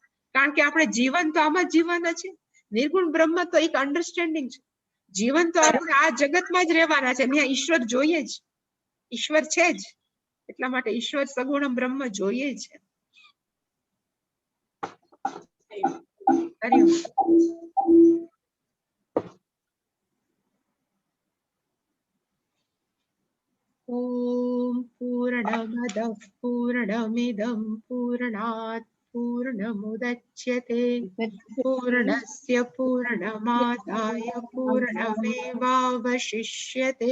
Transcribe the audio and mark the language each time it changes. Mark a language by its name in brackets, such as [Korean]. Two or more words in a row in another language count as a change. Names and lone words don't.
[Gujarati] કારણ કે આપણે જીવન તો આમાં જ જીવવાના છે। નિર્ગુણ બ્રહ્મ તો એક અન્ડરસ્ટેન્ડિંગ છે। જીવન તો આપણે આ જગતમાં જ રહેવાના છે। ત્યાં ઈશ્વર જોઈએ જ, ઈશ્વર છે જ। એટલા માટે ઈશ્વર સગુણ બ્રહ્મ જોઈએ છે। હરિ ઓમ। [Sanskrit] ॐ पूर्णमदः पूर्णमिदं पूर्णात् पूर्णमुदच्यते पूर्णस्य पूर्णमादाय पूर्णमेवावशिष्यते।